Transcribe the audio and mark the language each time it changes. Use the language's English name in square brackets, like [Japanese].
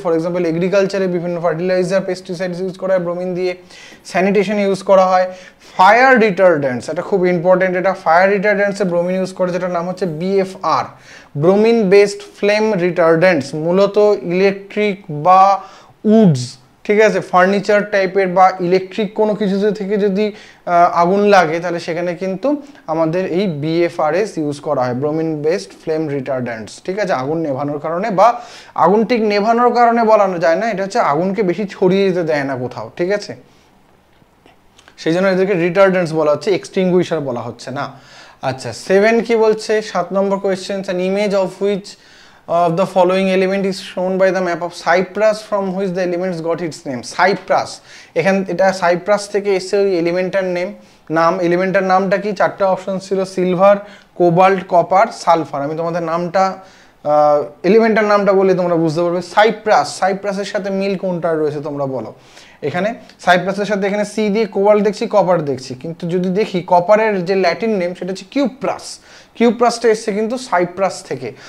[Bangla] For example এগ্রিকালচারে বিভিন্ন fertiliser, pesticides use করা হয় ব্রোমিন দিয়ে, স্যানিটেশন ইউজ করা হয়, ফায়ার রিটার্ডেন্টস, এটা খুব ইম্পর্টেন্ট, এটা ফায়ার রিটার্ডেন্টসে ব্রোমিন ইউজ করে, যেটার নাম হচ্ছে BFR, ব্রোমিন বেসড ফ্লেম রিটার্ডেন্টস, মূলত ইলেকট্রিক বা উডস, ঠিক আছে, ফার্নিচার টাইপের বা ইলেকট্রিক কোনো কিছু থেকে যদি আগুন লাগে, তাহলে সেখানে কিন্তু আমাদের এই BFRS ইউজ করা হয়, ব্রোমিন বেসড ফ্লেম রিটার্ডেন্টস। ঠিক আছে, আগুন নেভানোর কারণে, বা আগুন ঠিক নেভানোর কারণে বলানো যায় না, এটা হচ্ছে আগুনকে বেশি ছড়িয়ে যেতে দেয় না কোথাও। ঠিক আছে, সেই জন্য এদেরকে রিটার্ডেন্টস বলা হচ্ছে, এক্সটিংগুইশার বলা হচ্ছে না। আচ্ছা, 7 কি বলছে, 7 নম্বর question, [English] an image of which of the following element is shown by the map of Cyprus from which the elements got its name? [Bangla] Cypress, এখান এটা সাইপ্রাস থেকে এসে ওই এলিমেন্টার এলিমেন্টার নামটা কি, 4টা অপশন ছিল, সিলভার, কোবাল্ট, কপার, সালফার। আমি তোমাদের নামটা এলিমেন্টার নামটা বলে তোমরা বুঝতে পারবে। সাইপ্রাসের সাথে মিল কোনটা রয়েছে তোমরা বলো। এখানে সাইপ্রাসের সাথে এখানে সি দিয়ে কোবাল্ট দেখছি, কপার দেখছি, কিন্তু যদি দেখি কপারের যে ল্যাটিন নেম সেটা হচ্ছে কিউপ্রাসটা এসছে কিন্তু সাইপ্রাস থেকে।